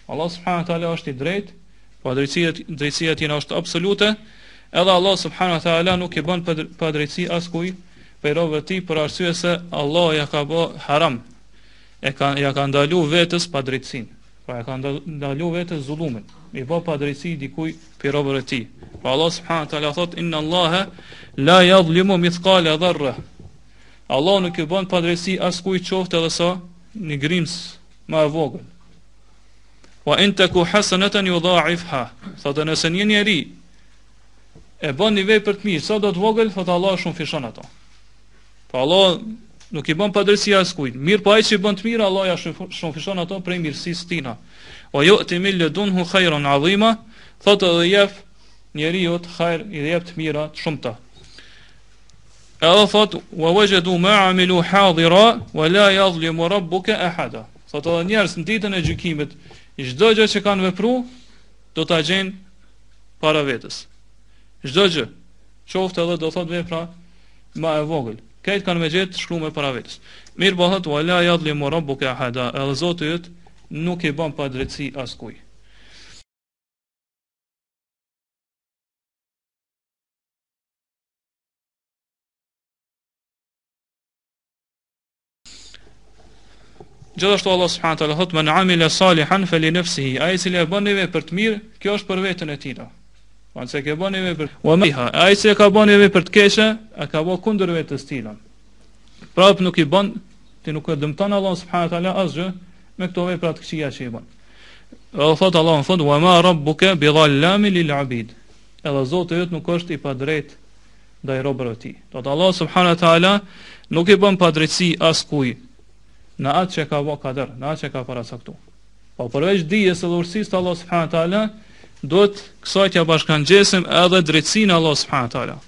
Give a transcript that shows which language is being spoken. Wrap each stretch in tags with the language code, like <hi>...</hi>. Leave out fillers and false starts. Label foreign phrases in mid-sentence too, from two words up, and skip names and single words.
<sq>Allah</sq> <ar>سبحانه وتعالى</ar> <sq>është i drejtë, pa drejtësia e tij është absolute, edhe Allah</sq> <ar>سبحانه وتعالى</ar> <sq>nuk i bën pa drejtësi askujt për robët e tij, për arsye se Allah ja ka bë haram, ja ka ndalu vetes pa drejtësinë. Pra ja ka ndalu vetes zullumin, i bë pa drejtësi dikujt për robët e tij.</sq> <ar>Pra Allah سبحانه وتعالى thot إن الله لا يظلم مثقال ذرة.</ar> <sq>Allah nuk i bën pa drejtësi askujt qoftë edhe sa një grims më e vogël.</sq> <ar>وإن تك حسنة يضاعفها.</ar> <sq>Thotë nëse një njeri e bën një vepër të mirë, sa do të vogël, thotë Allah shumë fishon ato. Pa Allah nuk i bën pa drejtësi askujt. Mirë, po ai që i bën të mirë, Allah ja shumë fishon ato prej mirësisë tina.</sq> <ar>ويؤت من لدنه خيرا عظيما.</ar> <sq>Thotë edhe jep njeriu të hajër, i jep të mira të shumta. Edhe thotë</sq> <ar>ووجدوا ما عملوا حاضرا ولا يظلم ربك أحدا.</ar> <sq>Thotë edhe njerëz në ditën e gjykimit, çdo gjë që kanë vepruar do ta gjejnë para vetes. Çdo gjë, qoftë edhe do thotë vepra më e vogël, këtë kanë me gjetë shkruar para vetes. Mirë po thotë</sq> <ar>ولا يظلم ربك أحدا,</ar> <sq>edhe Zoti yt nuk i bën pa drejtësi askujt.</sq> <ar>Gjithashtu Allah سبحانه وتعالى thot من عمل صالحا فلنفسه,</ar> <sq>ai cili e bën një vepër të mirë, kjo është për veten e tij. Pra se ke bën një vepër, wa miha, ai që ka bën një vepër të keqe, e ka bën kundër vetes tij. Prap nuk i bën, ti nuk e dëmton Allah</sq> <ar>سبحانه وتعالى</ar> <sq>asgjë me këto vepra të këqija që i bën.</sq> <ar>Allah thot Allah thot وما ربك بظلام للعبيد.</ar> <sq>Edhe Zoti yt nuk është i padrejt ndaj robërve të tij. Thot Allah</sq> <ar>سبحانه وتعالى</ar> <sq>nuk i bën padrejtësi askujt në atë që ka bë kader, në atë që ka paracaktuar. Po përveç dijes së urtësisë të Allah</sq> <ar>سبحانه وتعالى,</ar> <sq>duhet kësaj t'ja bashkangjesim edhe drejtsinë Allah</sq> <ar>سبحانه وتعالى.</ar>